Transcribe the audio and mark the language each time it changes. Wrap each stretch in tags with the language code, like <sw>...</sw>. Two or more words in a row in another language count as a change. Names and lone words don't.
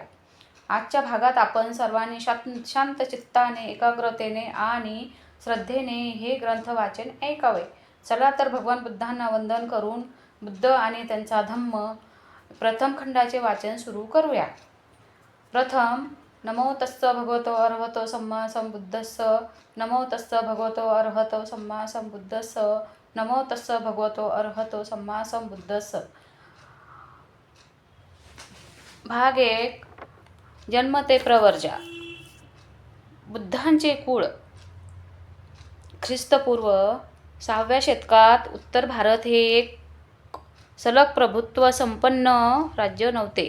<mr>आजच्या भागात आपण सर्वांनी शांत चित्ताने, एकाग्रतेने आणि श्रद्धेने हे ग्रंथ वाचन ऐकावे. चला तर भगवान बुद्धांना वंदन करून बुद्ध आणि त्यांचा धम्म प्रथम खंडाचे वाचन सुरू करूया.</mr> <pi>प्रथम नमो तस्स भगवतो अरहतो सम्मा संबुद्धस्स. नमो तस्स भगवतो अरहतो सम्मा संबुद्धस्स. नमो तस्स भगवतो अरहतो सम्मा संबुद्धस्स.</pi> <mr>भाग 1. जन्म ते प्रवर्जा. बुद्धांचे कुळ ख्रिस्तपूर्व 6व्या शतकात उत्तर भारत हे एक सलग प्रभुत्व संपन्न राज्य नव्हते.</mr>